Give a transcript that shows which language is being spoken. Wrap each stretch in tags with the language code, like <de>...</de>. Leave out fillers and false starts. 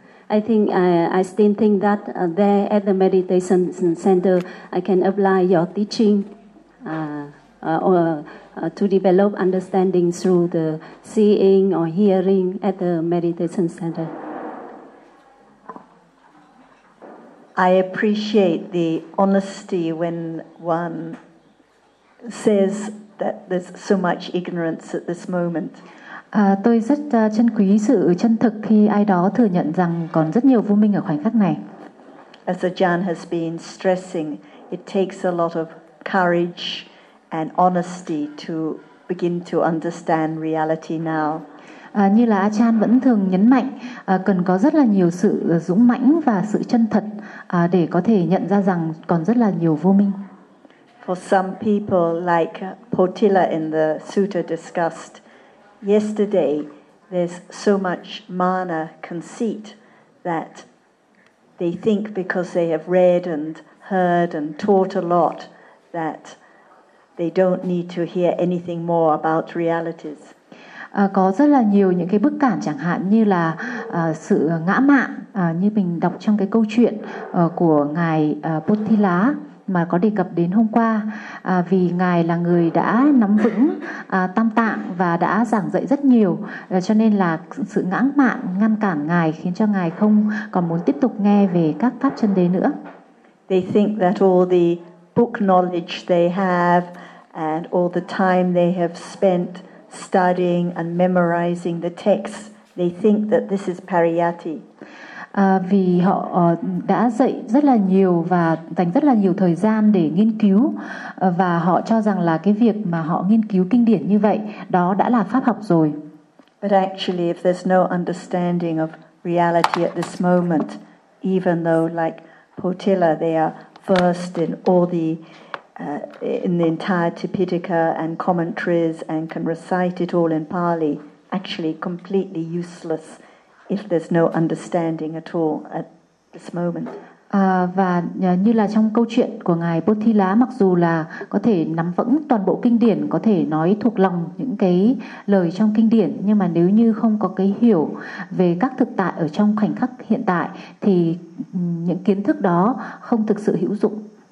<en>I think I still think that there at the meditation center I can apply your teaching to develop understanding through the seeing or hearing at the meditation center. I appreciate the honesty when one says that there's so much ignorance at this moment.</en> <vi>Tôi rất trân quý sự chân thực khi ai đó thừa nhận rằng còn rất nhiều vô minh ở khoảnh khắc này.</vi> <en>As Ajahn has been stressing, it takes a lot of courage and honesty to begin to understand reality now.</en> <vi>Như là Ajahn vẫn thường nhấn mạnh, cần có rất là nhiều sự dũng mãnh và sự chân thật để có thể nhận ra rằng còn rất là nhiều vô minh.</vi> <en>For some people like Potila in the sutta discussed yesterday, there's so much mana conceit that they think because they have read and heard and taught a lot that they don't need to hear anything more about realities.</en> <vi>Có rất là nhiều những cái bức cản, chẳng hạn như là sự ngã mạn, như mình đọc trong cái câu chuyện của ngài Potila mà có đề cập đến hôm qua, vì ngài là người đã nắm vững tam tạng và đã giảng dạy rất nhiều, cho nên là sự ngã mạn ngăn cản ngài, khiến cho ngài không còn muốn tiếp tục nghe về các pháp chân đế nữa.</vi> <en>They think that all the book knowledge they have and all the time they have spent studying and memorizing the text, they think that this is pariyatti.</en> <vi>Vì họ đã dạy rất là nhiều và dành rất là nhiều thời gian để nghiên cứu, và họ cho rằng là cái việc mà họ nghiên cứu kinh điển như vậy đó đã là pháp học rồi.</vi> <en>But actually, if there's no understanding of reality at this moment, even though like Potila they are versed in all the in the entire Tipitaka and commentaries and can recite it all in Pali, actually completely useless if there's no understanding at all at this moment.</en> <vi>Và như là trong câu chuyện của ngài Potila, mặc dù là có thể nắm vững toàn bộ kinh điển, có thể nói thuộc lòng những cái lời trong kinh điển, nhưng mà nếu như không có cái hiểu về các thực tại ở trong khoảnh khắc hiện tại thì những kiến thức đó không thực sự hữu dụng.</vi>